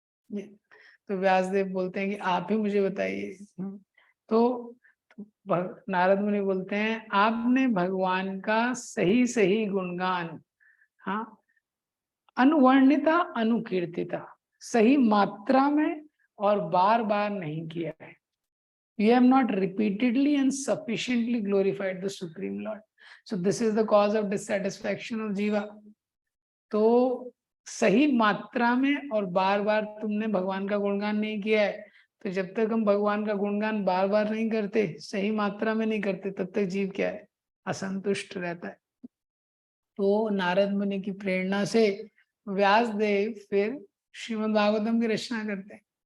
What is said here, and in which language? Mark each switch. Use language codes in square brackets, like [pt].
[hi] ये तो व्यासदेव बोलते हैं कि आप ही मुझे बताइए। तो नारद मुनि बोलते हैं आपने भगवान का सही सही गुणगान, हाँ, अनुवर्णिता अनुकीर्तिता, सही मात्रा में और बार बार नहीं किया है। [en] You have not repeatedly and sufficiently glorified the Supreme Lord. So this is the cause of dissatisfaction of jiva. [hi] तो सही मात्रा में और बार बार तुमने भगवान का गुणगान नहीं किया है। तो जब तक हम भगवान का गुणगान बार बार नहीं करते, सही मात्रा में नहीं करते, तब तक जीव क्या है, असंतुष्ट रहता है। तो नारद मुनि की प्रेरणा से व्यास देव फिर श्रीमद् भागवतम की रचना करते हैं।